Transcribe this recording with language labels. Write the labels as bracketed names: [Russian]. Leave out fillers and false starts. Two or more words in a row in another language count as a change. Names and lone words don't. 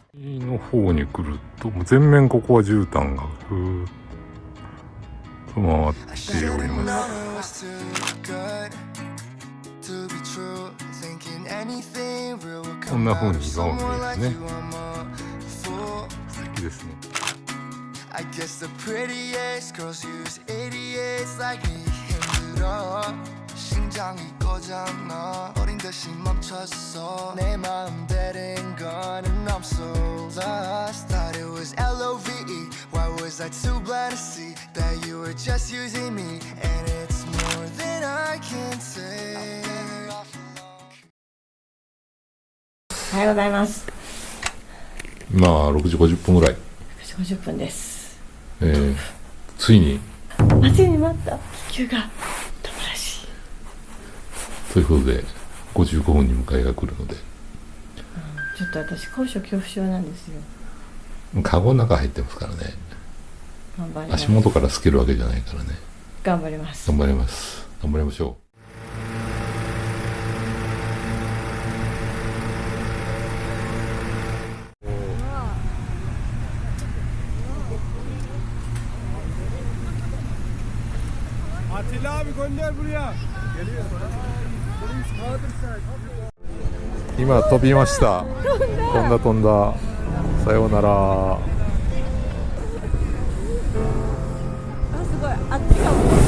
[Japanese] 右の方に来るともう全面ここは絨毯がぐーっと回っております。こんな風に岩を見えるね。素敵ですね。 [English] I guess the prettiest girls use idiots like me. [Korean] 힘들어 심장이 꺼졌나 어린 듯이 멈췄어 내 마음 되는 거는 없어 [English] Lost thought it was L-O-V-E Why was I too blind to see that you were just using me And it's more than I can say [Japanese] おはようございます。今6時50分ぐらい、 50分です。ついに待ちに待った気球が飛ぶらしい。ということで55分に迎えが来るので、ちょっと私高所恐怖症なんですよ。カゴの中入ってますからね。頑張ります。足元から透けるわけじゃないからね。頑張ります。頑張ります。頑張りましょう。 [Turkish] Atilla abi gönder buraya. Geliyor. Polis kaldırsa. [Japanese] 今飛びました。飛んだ。さようなら。あ、すごい。あっちが